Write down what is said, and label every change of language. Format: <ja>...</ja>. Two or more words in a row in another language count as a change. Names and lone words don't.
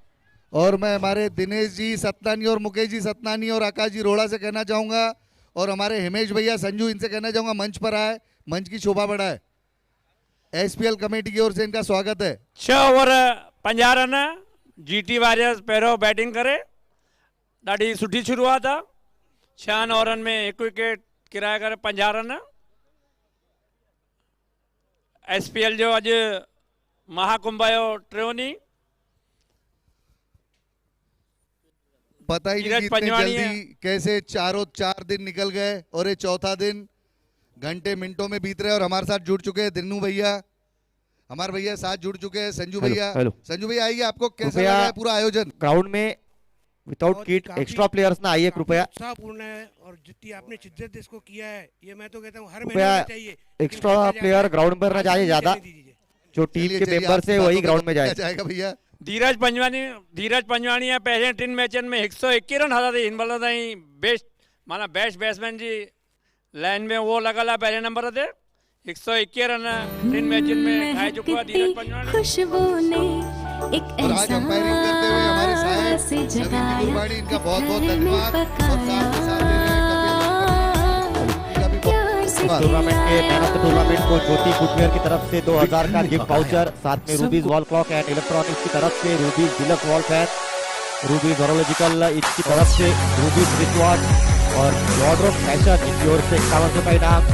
<hi>और मैं हमारे दिनेश जी सतनानी और मुकेश जी सतनानी और आकाश जी रोड़ा से कहना चाहूंगा, और हमारे हिमेश भैया संजू, इनसे कहना चाहूंगा मंच पर आए, मंच की शोभा बढ़ाए। एसपीएल कमेटी की ओर से इनका स्वागत है।</hi> <sd>6 ओवर 50 रन जीटी वॉरियर्स पहिरों बैटिंग करे। ॾाढी सुठी शुरूआत आहे। 6 ओवरनि में 1 विकेट किराए करे 50 रन। एसपीएल जो अॼु महाकुंभ आयो टियों।</sd> <hi>पता ही नहीं धीरज कि इतनी पंजवाणी जल्दी कैसे 4 दिन निकल गए और ये चौथा दिन घंटे मिनटों में बीत रहे। और हमारे साथ जुड़ चुके हैं दिन्नू भैया, हमारे भैया साथ जुड़ चुके हैं संजू हेलो, भैया। हेलो। संजू भैया आइए, आपको कैसा कृपया लगा है पूरा आयोजन? ग्राउंड में</hi> <en>without kit extra players</en> <hi>ना आइए कृपया। उत्साहपूर्ण है और जितनी आपने शिद्दत इसको किया है, ये मैं तो कहता हूँ हर महीने कृपया होना चाहिए। लेकिन एक्स्ट्रा करते जाइए, प्लेयर ग्राउंड पर न जाए आज ज्यादा। नहीं दीजिए। जो टीम चलिए, के चलिए, मेंबर आपकी से बातों वही पे ग्राउंड में जाए। जाएगा भैया।</hi> <sd>धीरज पंजवानी पहले 3 मैचनि में 121 रन हथा थी। हिन महिल ताईं बेस्ट माना बेस्ट बैट्समैन जी लाइन में वो लॻल आहे पहले नंबर ते। 121 रन 3 मैचनि में ठाहे चुको आहे धीरज पंजवानी।</sd> <hi>खुशबू ने एक और आज अंपायरिंग करते हुए हमारे साहब नवीन गुरबाणी, इनका बहुत बहुत धन्यवाद। और साथ में साथ दे रहे हैं कपिल, इनका भी बहुत टूर्नामेंट के</hi> <en>man of the tournament</en> <hi>को ज्योति फुटवेयर की तरफ से 2000 का</hi> <en>gift voucher,</en> <hi>साथ में रूबीज वॉल क्लॉक एंड इलेक्ट्रॉनिक्स की तरफ से रूबीज डिलक्स वॉल फैन, रूबीज हॉरोलॉजिकल इसकी तरफ से रूबीज रिस्ट वॉच और लॉर्ड ऑफ फैशन इनकी ओर से 5100 का इनाम।</hi>